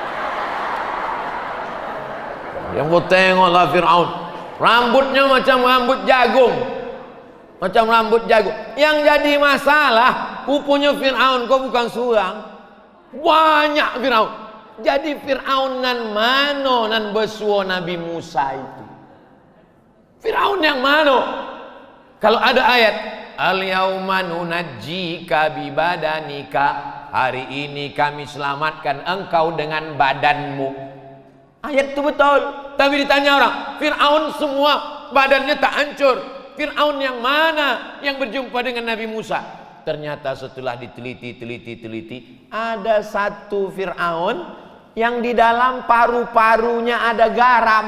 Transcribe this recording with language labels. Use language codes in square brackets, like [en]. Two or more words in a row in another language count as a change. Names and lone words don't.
[id] Yang mau tengoklah Fir'aun, rambutnya macam rambut jagung, macam rambut jagung. Yang jadi masalah, pupunya Fir'aun kok bukan seorang, banyak Fir'aun. [min] Jadi Fir'aun nan mano nan besuo Nabi Musa itu? [id] Fir'aun yang mano? Kalau ada ayat [ar] اليوم ننجيك ببدنك, [id] hari ini kami selamatkan engkau dengan badanmu. Ayat itu betul. Tapi ditanya orang, Fir'aun semua badannya tak hancur. Fir'aun yang mana yang berjumpa dengan Nabi Musa? Ternyata setelah diteliti, ada satu Fir'aun yang di dalam paru-parunya ada garam.